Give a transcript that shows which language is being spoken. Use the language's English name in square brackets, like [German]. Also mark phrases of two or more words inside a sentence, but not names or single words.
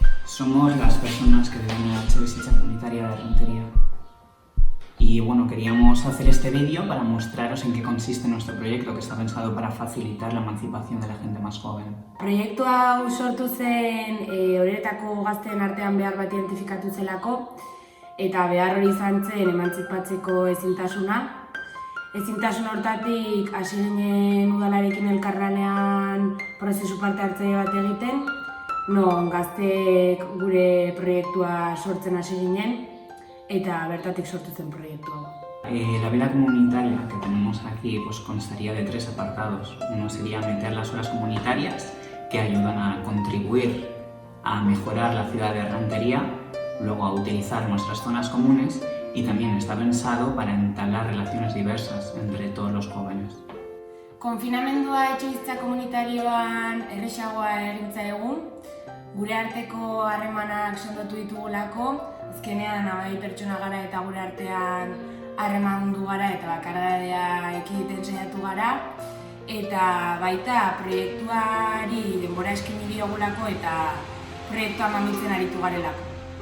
[Spanish] Somos las personas que viven en la etxebizitza comunitaria de Errentería. Y bueno, queríamos hacer este vídeo para mostraros en qué consiste nuestro proyecto, que está pensado para facilitar la emancipación de la gente más joven. [Basque] Proiektu hau sortu zen horretako gazteen artean behar bat identifikatu zelako, eta behar hori izan zen emantzipatzeko ezintasuna. Ezintasun hortatik hasi ginen udalarekin elkarlanean prozesu parte hartzaile bat egiten, non gazteek gure proiektua sortzen hasi ginen, eta bertatik sortu zen proiektu hau. [Spanish] La vida comunitaria que tenemos aquí constaría de 3 apartados. Uno sería meter las horas comunitarias, que ayudan a contribuir a mejorar la ciudad de Errentería, luego a utilizar nuestras zonas comunes, y también está pensado para entablar relaciones diversas entre todos los jóvenes. [Basque] Konfinamendua etxebizitza komunitarioan erresagoa egintza egun, gure arteko harremanak sendotu ditugulako, azkenean abai pertsona gara eta gure artean harremandu gara eta bakardadea ekiditen saiatu gara, eta baita proiektuari denbora eskaini diogulako eta proiektua mamitzen aritu garelako.